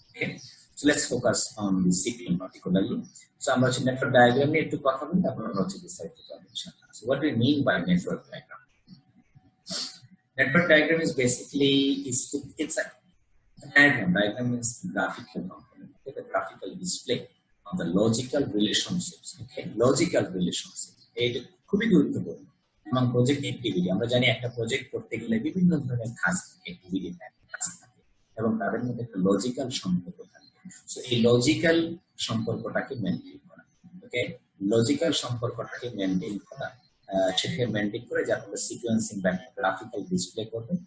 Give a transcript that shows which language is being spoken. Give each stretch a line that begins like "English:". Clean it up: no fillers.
English: Okay, so let's focus on the CPM particularly.
Bangla: So আমরা হচ্ছে network diagram নিয়ে একটু কথা বলি, তারপর আমরা হচ্ছে বিস্তারিত করব ইনশাআল্লাহ।
English: So what do we mean by network diagram? Network diagram is basically it's a diagram. Diagram means graphical component, the graphical display of the logical relationships. Okay, logical relationships.
Bangla: এটা খুবই গুরুত্বপূর্ণ এবং প্রজেক্ট অ্যাক্টিভিটি। আমরা জানি একটা project করতে গেলে বিভিন্ন ধরনের কাজ অ্যাক্টিভিটি থাকে এবং তাদের মধ্যে একটা লজিক্যাল সম্পর্ক থাকে। সো এই লজিক্যাল সম্পর্কটাকে মেনটেন করা, ওকে, লজিক্যাল সম্পর্কটাকে মেনটেন করা, সেটাকে মেনটেন করে যে আপনারা সিকোয়েন্সিং বা গ্রাফিক্যাল ডিসপ্লে করবেন।